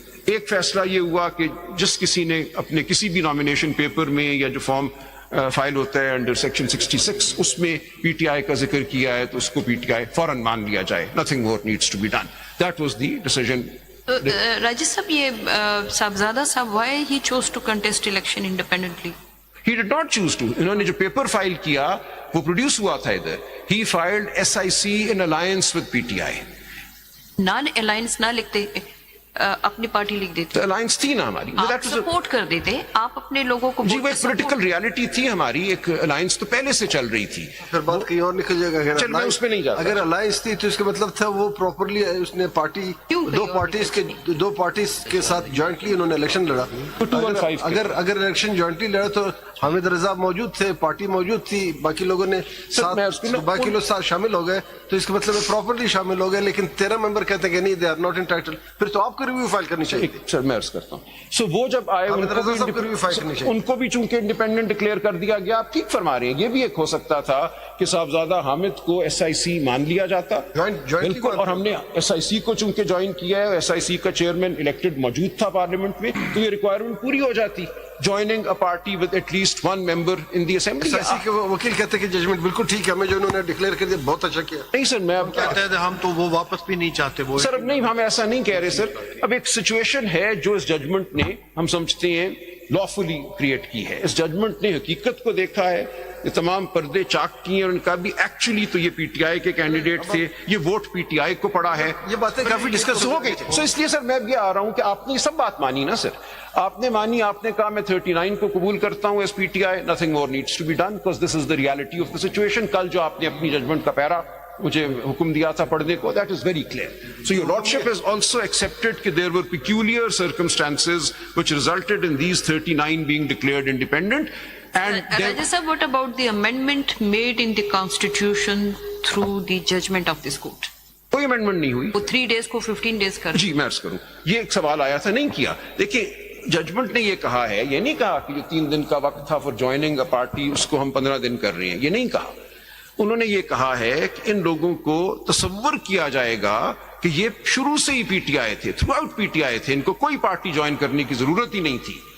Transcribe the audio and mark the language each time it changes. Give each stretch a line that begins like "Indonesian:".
Urdu: ایک فیصلہ یہ ہوا کہ جس کسی نے اپنے کسی بھی نامینیشن پیپر میں یا جو فارم فائل ہوتا ہے انڈر سیکشن 66 اس میں پی ٹی آئی کا ذکر کیا ہے تو اس کو پی ٹی آئی فوراً مان لیا جائے.
English: Nothing more needs to be done. That was the decision.
Urdu: RJD صاحب, یہ صاحبزادہ صاحب
English: Why he choose to contest election independently? He did not choose to.
Urdu: انہوں نے جو پیپر فائل کیا وہ پروڈیوس ہوا تھا ادھر.
English: He filed SIC in alliance with PTI.
Urdu: Naan alliance نہ لکھتے, اپنی پارٹی لکھ دیتے. الائنس تھی نا ہماری, آپ سپورٹ کر دیتے, آپ اپنے لوگوں کو. جی وہ ایک پولیٹیکل ریالٹی تھی ہماری. ایک الائنس تو پہلے سے چل رہی تھی. پھر بات کہیں اور نکل جائے گا. چل میں اس میں نہیں جاتا. اگر الائنس تھی تو اس کا مطلب تھا وہ پراپرلی اس نے پارٹی دو پارٹیز کے ساتھ جوائنٹلی انہوں نے الیکشن لڑا. اگر الیکشن جوائنٹلی لڑا تو حامد رضا موجود تھے, پارٹی موجود تھی, باقی لوگوں نے باقی لوگ ساتھ شامل ہو گئے, تو اس کا مطلب پراپرلی شامل ہو گئے. لیکن 13 ممبر کہتے ہیں کہ نہیں,
English: They are not entitled.
Urdu: پھر تو آپ کو ریویو فائل کرنی چاہیے. سر میں عرض کرتا ہوں, سو وہ جب آئے ان کو بھی چونکہ انڈیپینڈنٹ ڈکلیئر کر دیا گیا. آپ ٹھیک فرما رہے ہیں, یہ بھی ایک ہو سکتا تھا کہ صاحبزادہ حامد کو SIC مان لیا جاتا. بالکل, اور ہم نے SIC کو چونکہ جوائن کیا ہے, SIC کا چیئرمین الیکٹڈ موجود تھا پارلیمنٹ میں, تو یہ ریکوائرمنٹ پوری ہو جاتی.
English: joining a party with at least one member in the assembly.
Urdu: SIC کے وکیل کہتے ہیں کہ ججمنٹ بالکل ٹھیک ہے, ہمیں جو انہوں نے ڈکلیئر کر دیا بہت اچھا کیا. نہیں سر, میں اب کہتے ہیں ہم تو وہ واپس بھی نہیں چاہتے. وہ سر اب نہیں, ہم ایسا نہیں کہہ رہے سر. اب ایک سچویشن ہے جو اس ججمنٹ نے ہم سمجھتے ہیں لافلی کریٹ کی ہے. اس ججمنٹ نے حقیقت کو دیکھا ہے, یہ تمام پردے چاک کیے اور ان کا بھی ایکچولی تو یہ PTI کے کینڈیڈیٹ تھے, یہ ووٹ PTI کو پڑا ہے. یہ باتیں کافی ڈسکس ہو گئی. سو اس لیے سر میں اب یہ آ رہا ہوں کہ آپ نے یہ سب بات مانی نا سر, آپ نے مانی, آپ نے کہا میں 39 کو قبول کرتا ہوں as PTI.
English: nothing more needs to be done because this is the reality of the situation.
Urdu: کل جو آپ نے اپنی ججمنٹ کا پیرا مجھے حکم دیا تھا پڑھنے کو,
English: that is very clear. So your lordship has also accepted that there were peculiar circumstances which resulted in these 39 being declared independent. And Raja sir, what about the amendment made in the constitution through the judgment of this court?
Urdu: کوئی amendment نہیں ہوئی. وہ 3 days کو 15 days کر. جی میں عرض کروں, یہ ایک سوال آیا تھا, نہیں کیا. دیکھیں ججمنٹ نے یہ کہا ہے, یہ نہیں کہا کہ جو 3 دن کا وقت تھا
English: for joining a party
Urdu: اس کو ہم 15 دن کر رہے ہیں, یہ نہیں کہا. انہوں نے یہ کہا ہے کہ ان لوگوں کو تصور کیا جائے گا کہ یہ شروع سے ہی PTI تھے, تھرو آؤٹ PTI تھے, ان کو کوئی پارٹی جوائن کرنے کی ضرورت ہی نہیں تھی.